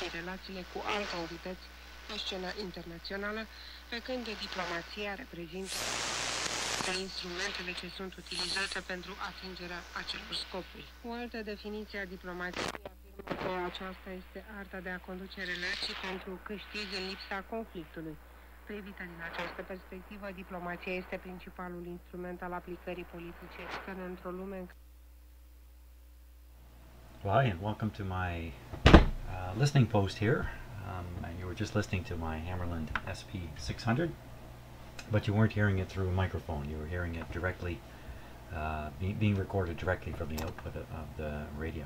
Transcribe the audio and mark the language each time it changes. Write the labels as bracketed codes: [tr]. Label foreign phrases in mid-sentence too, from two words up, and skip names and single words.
[ro] relațiile cu alte entități pe scena internațională, pe când diplomația reprezintă instrumentele ce sunt utilizate pentru atingerea acelor scopuri. O altă definiție a diplomației afirmă că aceasta este arta de a conduce relații pentru câștig în lipsa conflictului. Privită din această perspectivă, diplomația este principalul instrument al aplicării politice externe într-o lume în care... [en] Well, hi, and welcome to my listening post here. And you were just listening to my Hammarlund SP-600, but you weren't hearing it through a microphone. You were hearing it directly, being recorded directly from the output of the radio.